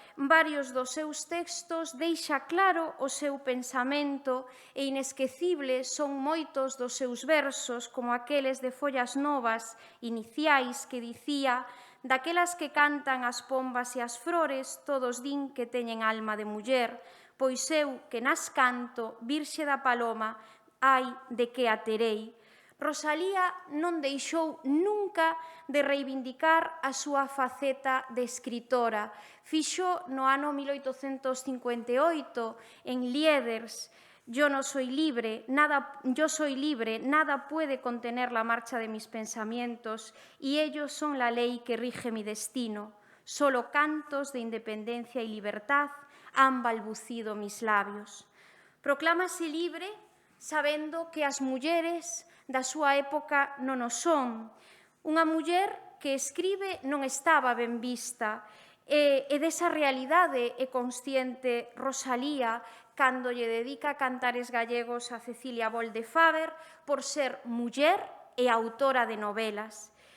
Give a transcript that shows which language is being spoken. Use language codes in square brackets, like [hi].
[gl] Varios dos seus textos deixa claro o seu pensamento e inesquecibles son moitos dos seus versos, como aqueles de Follas Novas iniciais que dicía: daquelas que cantan as pombas e as flores, todos din que teñen alma de muller, pois eu que nas canto, virxe da paloma, ai de que a terei. Rosalía non deixou nunca de reivindicar a súa faceta de escritora. Fixo no ano 1858 en Lieders: [es] yo soy libre, nada puede contener la marcha de mis pensamientos y ellos son la ley que rige mi destino. Solo cantos de independencia y libertad han balbucido mis labios. [gl] Proclámase libre sabendo que as mulleres da súa época non o son. Unha muller que escribe non estaba ben vista e desa realidade é consciente Rosalía cando lle dedica Cantares Gallegos a Cecilia Volde Faber por ser muller e autora de novelas.